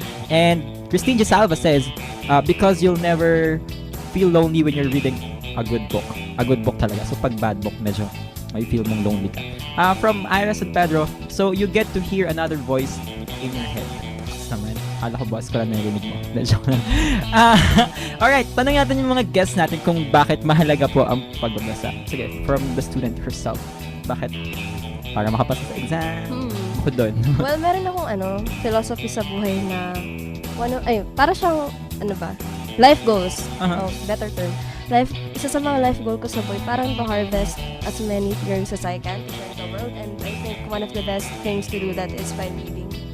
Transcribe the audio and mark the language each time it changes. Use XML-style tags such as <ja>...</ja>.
<en>And Christine Gisalva says, because you'll never feel lonely when you're reading a good book. A good book talaga.</en> <tl>So pag bad book, medyo may feel mong lonely ka.</tl> <en>From Iris and Pedro, so you get to hear another voice in your head. Naman.</en> <tl>Akala ko boss ko lang narinig mo. Joke lang. Alright, tanong natin yung mga guests natin kung bakit mahalaga po ang pagbabasa.</tl> <en>Sige, from the student herself.</en> <tl>Bakit? Para makapasa sa exam. Bukod doon. Well, meron akong philosophy sa buhay na para siyang life goals. Uh-huh.</tl> <en>Better term.</en> <tl>Isa sa mga life goal ko sa buhay, parang</tl> <en>to harvest as many theories as I can to learn the world, and I think one of the best things to do that is by reading.</en>